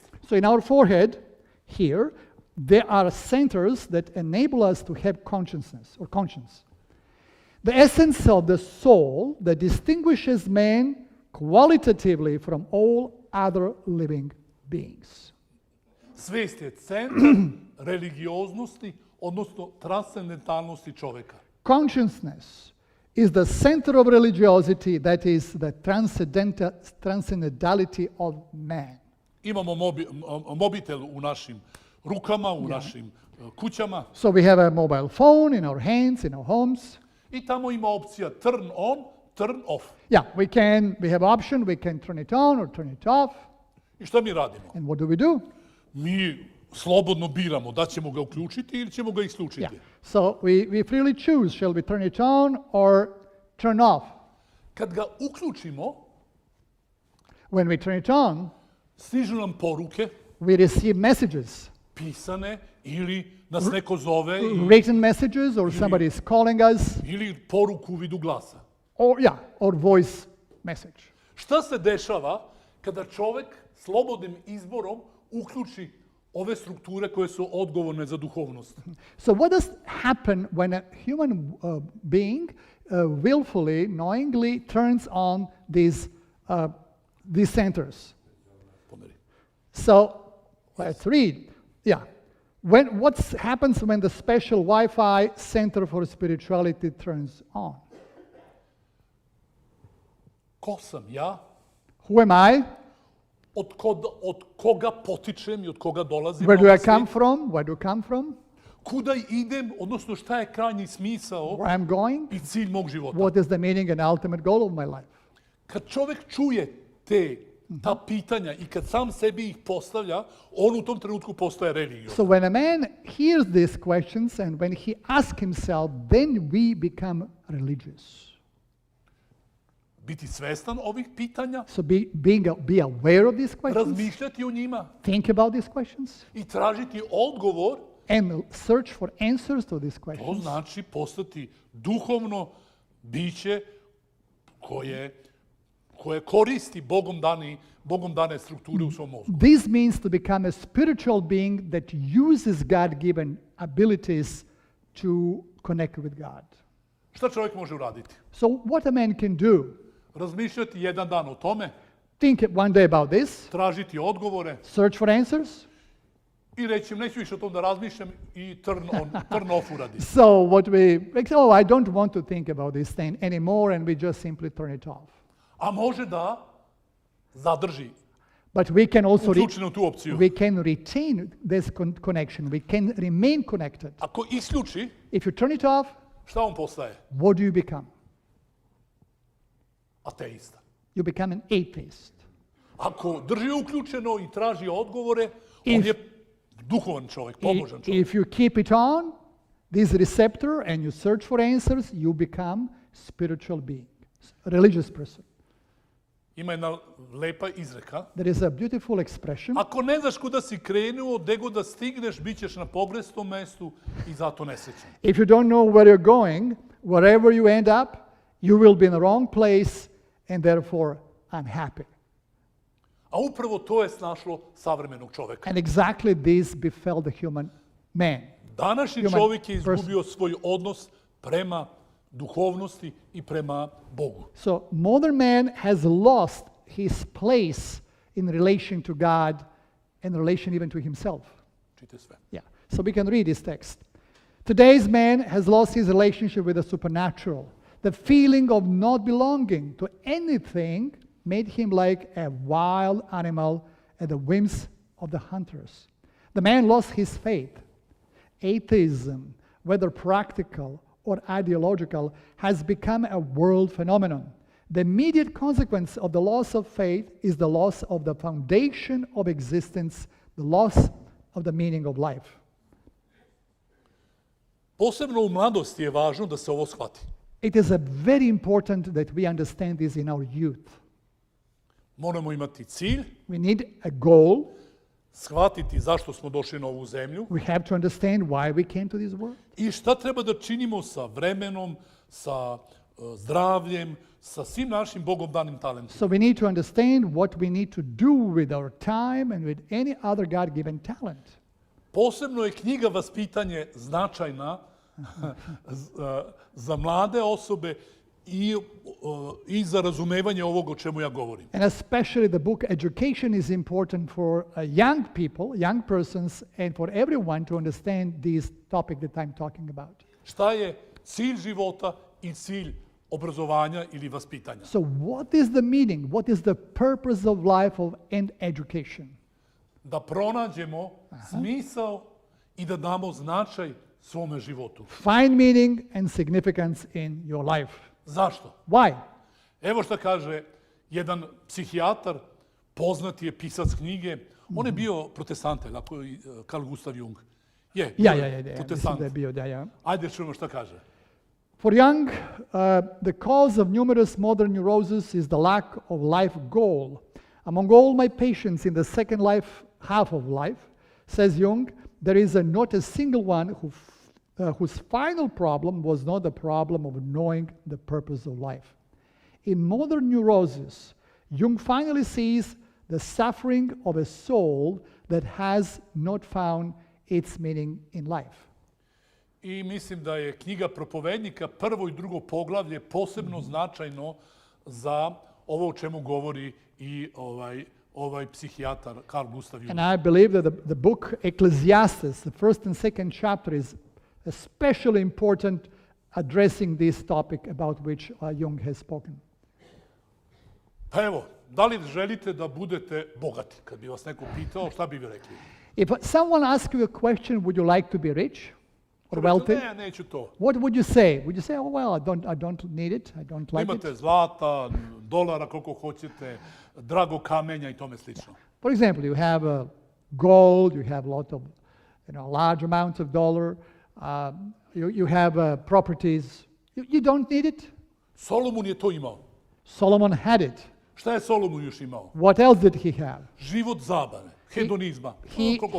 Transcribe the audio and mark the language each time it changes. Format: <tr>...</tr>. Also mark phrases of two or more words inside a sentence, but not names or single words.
<en>So in our forehead, here, there are centers that enable us to have consciousness or conscience. The essence of the soul that distinguishes man qualitatively from all other living beings.</en> <sr>Svest je centar religioznosti, odnosno transcendentalnosti čoveka.</sr> <en>Consciousness is the center of religiosity, that is the transcendentality of man.</en> <sr>Imamo mobitel u našim rukama, u našim kućama</sr> <en>So we have a mobile phone in our hands, in our homes.</en> <sr>i tamo ima opcija</sr> <en>turn on, turn off. Yeah, we have option, we can turn it on or turn it off.</en> <sr>I šta mi radimo?</sr> <en>And what do we do?</en> <sr>Mi slobodno biramo da ćemo ga uključiti ili ćemo ga isključiti.</sr> <en>Yeah. So we freely choose, shall we turn it on or turn off?</en> <sr>Kad ga uključimo,</sr> <en>When we turn it on,</en> <sr>stižu nam poruke,</sr> <en>we receive messages,</en> <sr>pisane ili nas neko zove</sr> <en>written messages, or somebody is calling us,</en> <sr>ili poruku u vidu glasa.</sr> <en>or voice message.</en> <sr>Šta se dešava kada čovek slobodnim izborom uključi ove strukture koje su odgovorne za duhovnost?</sr> <en>So what does happen when a human being willfully, knowingly turns on these centers?</en> <sr>Pomeri.</sr> <en>So let's read. Yeah. What happens when the special Wi-Fi center for spirituality turns on?</en> <sr>Ko sam ja?</sr> <en>Who am I?</en> <sr>Od koga potičem i od koga dolazim?</sr> <en>Where</en> <sr>na</sr> <en>do I</en> <sr>ovaj</sr> <en>come</en> <sr>svet?</sr> <en>from? Where do I come from?</en> <sr>Kuda idem, odnosno šta je krajnji smisao</sr> <en>Where I'm going?</en> <sr>i cilj mog života?</sr> <en>What is the meaning and ultimate goal of my life?</en> <sr>Kad čovek čuje ta pitanja i kad sam sebi ih postavlja, on u tom trenutku postaje religiozan.</sr> <en>So when a man hears these questions and when he asks himself, then we become religious.</en> <sr>Biti svestan ovih pitanja,</sr> <en>So be aware of these questions,</en> <sr>razmišljati o njima</sr> <en>think about these questions,</en> <sr>i tražiti odgovor,</sr> <en>and search for answers to these to questions.</en> <sr>znači postati duhovno biće koje koristi Bogom dane strukture u svom mozgu.</sr> <en>This means to become a spiritual being that uses God-given abilities to connect with God.</en> <sr>Šta čovjek može uraditi?</sr> <en>So what a man can do,</en> <sr>Razmišljati jedan dan o tome,</sr> <en>think one day about this,</en> <sr>tražiti odgovore</sr> <en>search for answers.</en> <sr>i reći neću više o tom da razmišljam i</sr> <en>turn off</en> <sr>uradi.</sr> <en>So I don't want to think about this thing anymore, and we just simply turn it off.</en> <sr>A može da zadrži</sr> <en>But we can also</en> <sr>uključenu tu opciju.</sr> <en>we can retain this connection. We can remain connected.</en> <sr>Ako isključi,</sr> <en>If you turn it off,</en> <sr>šta on postaje?</sr> <en>what do you become?</en> <sr>Ateista.</sr> <en>You become an atheist.</en> <sr>Ako drži uključeno i traži odgovore, on je duhovan čovjek, pobožan čovjek.</sr> <en>If you keep it on, this receptor, and you search for answers, you become spiritual being, religious person.</en> <sr>Ima jedna lepa izreka.</sr> <en>There is a beautiful expression.</en> <sr>Ako ne znaš kuda si krenuo, gde god da stigneš, bit ćeš na pogrešnom mestu i zato nesrećan.</sr> <en>If you don't know where you're going, wherever you end up, you will be in the wrong place, and therefore unhappy.</en> <sr>A upravo to je snašlo savremenog čoveka.</sr> <en>And exactly this befell the human man.</en> <sr>Današnji</sr> <en>Human</en> <sr>čovjek je</sr> <en>person.</en> <sr>izgubio svoj odnos prema duhovnosti i prema Bogu.</sr> <en>So modern man has lost his place in relation to God and relation even to himself.</en> <sr>Čite sve.</sr> <en>Yeah. So we can read this text. Today's man has lost his relationship with the supernatural. The feeling of not belonging to anything made him like a wild animal at the whims of the hunters. The man lost his faith. Atheism, whether practical or ideological, has become a world phenomenon. The immediate consequence of the loss of faith is the loss of the foundation of existence, the loss of the meaning of life.</en> <sr>Posebno u mladosti je važno da se ovo shvati.</sr> <en>It is very important that we understand this in our youth.</en> <sr>Moramo imati cilj,</sr> <en>We need a goal.</en> <sr>shvatiti zašto smo došli na ovu zemlju</sr> <en>We have to understand why we came to this world.</en> <sr>i šta treba da činimo sa vremenom, sa zdravljem, sa svim našim Bogom danim talentima.</sr> <en>So we need to understand what we need to do with our time and with any other God-given talent.</en> <sr>Posebno je knjiga Vaspitanje značajna za mlade osobe i za razumevanje ovog o čemu ja govorim.</sr> <en>And especially the book Education is important for young people, young persons, and for everyone to understand this topic that I'm talking about.</en> <sr>Šta je cilj života i cilj obrazovanja ili vaspitanja?</sr> <en>So what is the meaning? What is the purpose of life and education?</en> <sr>Da pronađemo smisao i da damo značaj svome životu.</sr> <en>Find meaning and significance in your life.</en> <sr>Zašto?</sr> <en>Why?</en> <sr>Evo šta kaže jedan psihijatar, poznati je pisac knjige. On je bio protestant, ako je Carl Gustav Jung. Je,</sr> <en>Yeah.</en> <sr>protestant.</sr> <en>Yeah.</en> <sr>Ajde čujemo šta kaže.</sr> <en>For Jung, the cause of numerous modern neuroses is the lack of life goal. Among all my patients in the second half of life, says Jung, there is not a single one whose final problem was not the problem of knowing the purpose of life. In modern neurosis, Jung finally sees the suffering of a soul that has not found its meaning in life.</en> <sr>I mislim da je knjiga Propovednika, prvo i drugo poglavlje, posebno značajno za ovo o čemu govori i ovaj psihijatar Carl Gustav Jung.</sr> <en>And I believe that the book Ecclesiastes, the first and second chapter, is especially important addressing this topic about which Jung has spoken.</en> <sr>Pa evo, da li želite da budete bogati? Kad bi vas neko pitao, šta bi vi rekli?</sr> <en>If someone asks you a question, would you like to be rich or wealthy?</en> <sr>Ne, neću to.</sr> <en>What would you say? Would you say, oh, well, I don't need it, I don't like</en> <sr>Imate</sr> <en>it?</en> <sr>zlata, dolara, koliko hoćete, drago kamenja i tome slično.</sr> <en>For example, you have gold, you have a lot of, large amounts of dollar, you have properties. You don't need it.</en> <sr>Solomon je to imao.</sr> <en>Solomon had it.</en> <sr>Šta je Solomon još imao?</sr> <en>What else did he have?</en> <sr>Život zabave, hedonizma, koliko</sr>